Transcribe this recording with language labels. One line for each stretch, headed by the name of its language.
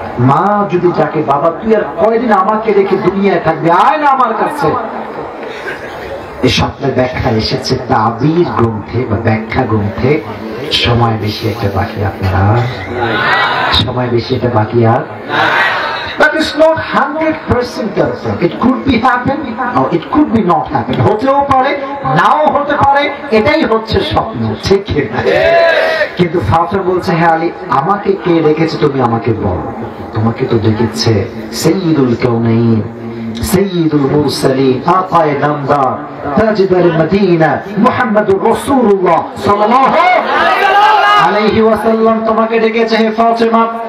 Bangla: মা যদি ডাকে, বাবা তুই আর কয়দিন আমাকে রেখে দুনিয়ায় থাকবে, আয় না আমার কাছে। এই স্বপ্নের ব্যাখ্যা এসেছে তাবির গ্রন্থে বা ব্যাখ্যা গ্রন্থে। সময় বেশি একটা বাকি আপনারা, সময় বেশি এটা বাকি আর।
English: That is not 100% confirmed. It could be happen or it could be not happen.
Bangla: হতেও পারে, নাও হতে পারে, এটাই হচ্ছে স্বপ্ন, ঠিক না? কিন্তু ফাতিমা বলছে, হ্যাঁ আলী, আমাকে কে রেখেছে তুমি আমাকে বলো। তোমাকে তো ডেকেছে সাইয়্যিদুল কাউনাইন, সাইয়্যিদুল মুরসালিন, আকায়ে নামদার, তাজদার মদিনা, মুহাম্মাদুর রাসূলুল্লাহ সাল্লাল্লাহু আলাইহি ওয়াসাল্লাম তোমাকে ডেকেছে হে ফাতিমা।